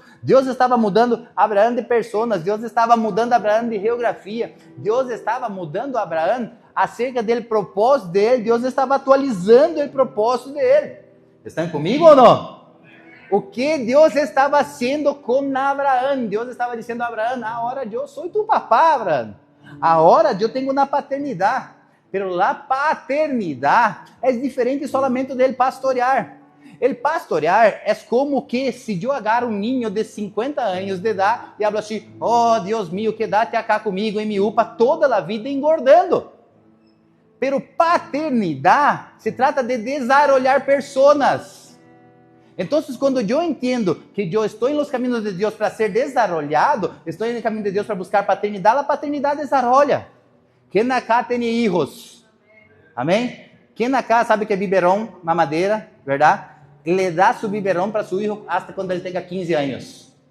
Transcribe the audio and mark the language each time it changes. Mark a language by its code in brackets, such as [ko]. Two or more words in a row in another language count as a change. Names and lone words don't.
[pt] Deus estava mudando Abraão de pessoas, Deus estava mudando Abraão de geografia, Deus estava mudando Abraão acerca do propósito dele, Deus estava atualizando o propósito dele. Estão comigo ou não? O que Deus estava fazendo com Abraão? Deus estava dizendo a Abraão, agora eu sou [es] tu papá, [pt] Abraão. Agora eu tenho uma paternidade. [es] Pero la paternidade é diferente solamente dele pastorear. [pt] El pastorear é como que se eu agarro um niño de 50 anos de idade e hablo assim, oh Deus mío, [es] quédate acá [pt] comigo e me upa toda a vida engordando. [es] Pero paternidade se trata de desarrollar personas. [pt] Então, quando eu entendo que eu estou nos caminhos de Deus para ser desarrollado, estou no caminho de Deus para buscar paternidade, a paternidade desarrolla. Quem acá tem hijos? Amém? Quem acá sabe que é biberão, mamadeira, verdade? Le dá su biberão para seu filho até quando ele tenha 15 anos.